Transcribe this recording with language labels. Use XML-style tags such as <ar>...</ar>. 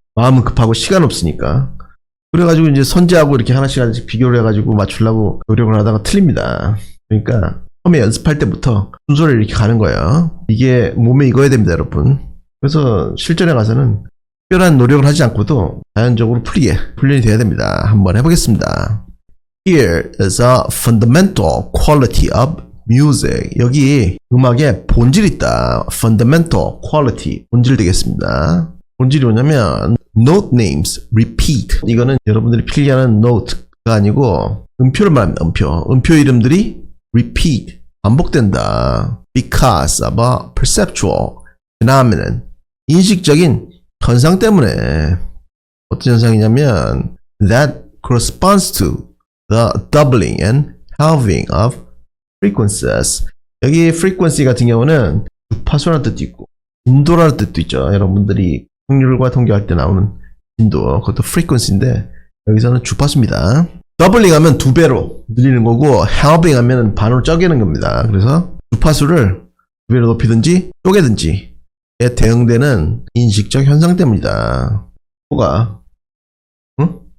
<ko>마음은 급하고 시간 없으니까. 그래가지고 이제 선지하고 이렇게 하나씩 비교를 해가지고 맞추려고 노력을 하다가 틀립니다. 그러니까 처음에 연습할 때부터 순서를 이렇게 가는 거예요. 이게 몸에 익어야 됩니다 여러분. 그래서 실전에 가서는 특별한 노력을 하지 않고도 자연적으로 훈련이 돼야 됩니다. 한번 해보겠습니다.</ko> <en>Here is a fundamental quality of music.</en> <ko>여기 음악에 본질이 있다.</ko> <en>fundamental quality,</en> <ko>본질 되겠습니다. 본질이 뭐냐면</ko> <en>note names repeat.</en> <ko>이거는 여러분들이 필기하는 note가 아니고 음표를 말합니다. 음표 이름들이 repeat, 반복된다.</ko> <en>because of a perceptual phenomenon.</en> <ko>인식적인 현상 때문에. 어떤 현상이냐면</ko> <en>that corresponds to the doubling and halving of frequencies.</en> <ko>여기 frequency 같은 경우는 주파수라는 뜻도 있고 빈도라는 뜻도 있죠. 여러분들이 확률과 통계할 때 나오는 빈도, 그것도 frequency인데 여기서는 주파수입니다. doubling 하면 2배로 늘리는 거고 halving 하면 반으로 쪼개는 겁니다. 그래서 주파수를 2배로 높이든지 쪼개든지에 대응되는 인식적 현상 때문이다. 뭐가? 응?</ko>